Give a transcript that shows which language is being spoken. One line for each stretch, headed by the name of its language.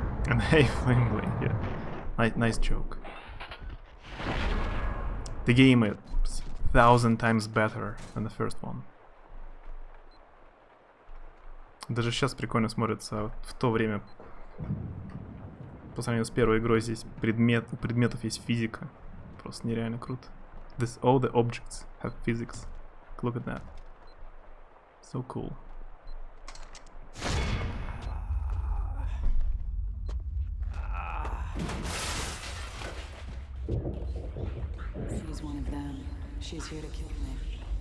English: And hey, Flame Blade, yeah. Nice joke. The game is 1,000 times better than the first one.
Russian: Даже сейчас прикольно смотрится. В то время, по сравнению с первой игрой, здесь у предметов есть физика. Просто нереально круто.
English: All the objects have physics. Look at that. So cool. She's one of them. She's here to kill me.